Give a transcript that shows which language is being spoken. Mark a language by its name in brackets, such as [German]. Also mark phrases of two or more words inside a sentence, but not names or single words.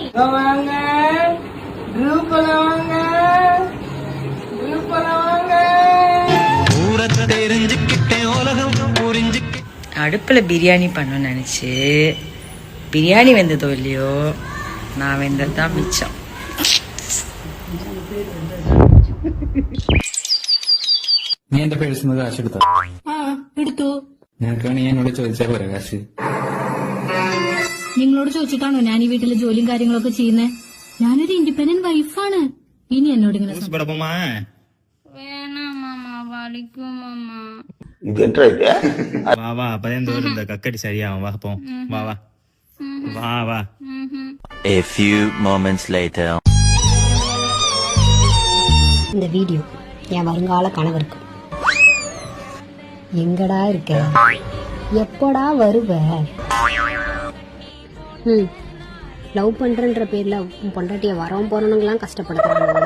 [Tamil] வாங்க, குரூப்ல வாங்க, குரூப்ல வாங்க. அடுப்புல பிரியாணி பண்ணணும்னு நினைச்சு பிரியாணி வெந்ததோ இல்லையோ, நான் வெந்ததுதான் மிச்சம். [Malayalam] നീ എന്റെ പേഴ്സിന്ന് കാശ് എടുത്തോ? എടുത്തു. നിനക്ക് വേണേ ഞാൻ എന്നോട് ചോദിച്ചാ പോരെ കാശ്? നിങ്ങളോട് ചോദിച്ചിട്ടാണോ ഞാൻ ഈ വീട്ടിലെ ജോലിയും കാര്യങ്ങളൊക്കെ ചെയ്യുന്നേ? ഞാനൊരു ഇൻഡിപെൻഡന്റ് വൈഫാണ്. ഇനി എന്നോട് ഇങ്ങനെ [Tamil] கக்கடி சரியாகும். வா போ, வா வா வா வா. [English] A few moments later. [Tamil] இந்த வீடியோ என் வருங்கால கணவருக்கு. எங்கடா இருக்க, எப்படா வருவ? லவ் பண்றன்ற பேர்ல பொண்டாட்டிய வரவும் போறவனுங்களாம் கஷ்டப்படுத்துறாங்க.